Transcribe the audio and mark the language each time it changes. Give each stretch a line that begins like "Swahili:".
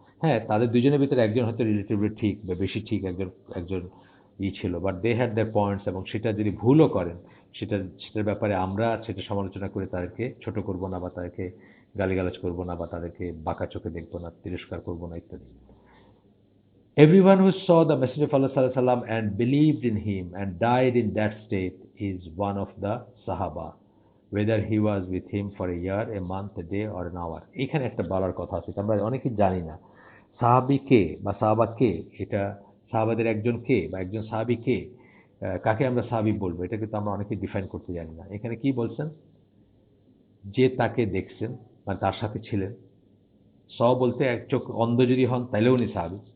Bangla: হ্যাঁ, তাদের দুজনের ভিতরে একজন হয়তো রিলেটিভলি ঠিক বা বেশি ঠিক, একজন একজন ছিল।
English: but they had their points
Bangla: এবং সেটা যদি ভুলও করেন, সেটার ব্যাপারে আমরা সেটা সমালোচনা করে তাদেরকে ছোট করব না বা তাদেরকে গালিগালাজ করব না বা তাদেরকে বাঁকা চোখে দেখব না, তিরস্কার করব না ইত্যাদি।
English: Everyone who saw the Messenger of Allah sallallahu alaihi wasallam and believed in him and died in that state is one of the Sahaba, whether he was with him for a year, a month, a day or an hour.
Bangla: এখানে একটা বলার কথা আছে, আমরা অনেকেই জানি না সাহাবী কে বা সাহাবা কে, এটা সাহাবাদের একজন কে বা একজন সাহাবী কে, কাকে আমরা সাহাবী বলবো, এটা কিন্তু আমরা অনেকে ডিফাইন করতে জানি না। এখানে কি বলছেন? যে তাকে দেখছেন মানে তার সাথে ছিলেন। বলতে এক চোখ অন্ধ যদি হন তাইলেও উনি সাহাবী।